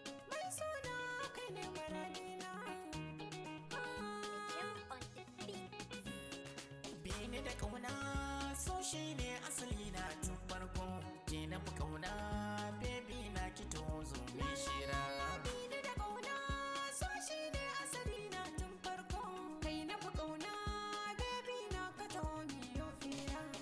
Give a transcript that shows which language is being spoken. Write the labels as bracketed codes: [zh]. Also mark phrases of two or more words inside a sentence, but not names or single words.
[ha] Mai suna kai ne muradina. [en] Ah. Jam on the beat. [ha] Bi ni da ƙauna, so shi ne asali na tun farko. Ke na fi ƙauna, baby na ki to zo mi shira. Bi ni da ƙauna, so shi ne asali na tun farko. Kai na fi ƙauna, baby na ka to mi yo fira.